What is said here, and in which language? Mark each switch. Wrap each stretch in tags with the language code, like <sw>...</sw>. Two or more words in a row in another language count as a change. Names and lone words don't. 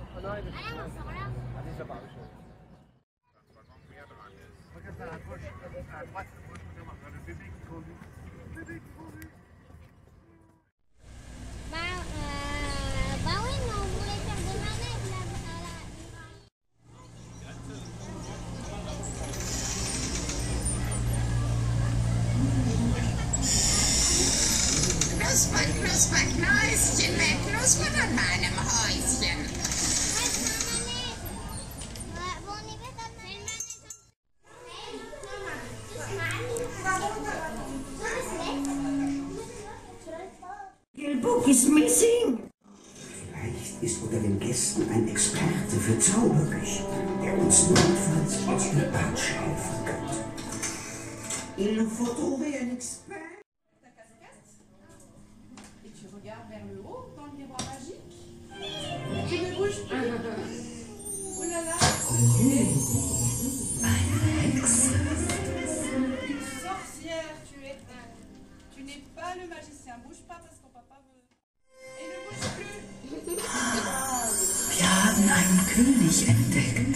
<fr>Bah oui, mais on voulait faire des manettes là.</fr> <de>Knusper, knusper, Knäuschen, wer knuspert an meinem Häuschen?</de> <en>Book is missing.</en> <de>Vielleicht ist unter den Gästen ein Experte für Zauberküche, der uns notfalls aus der Patsche helfen könnte.</de> <fr>Il nous faut trouver un expert. Ta casquette et tu regardes vers le haut dans le miroir magique. Tu ne bouges plus. Oh là là. Une sorcière, tu n'es pas le magicien. Bouge pas parce qu'on papa veut. Et ne bouge plus.</fr> <de>Wir haben einen König entdeckt.</de>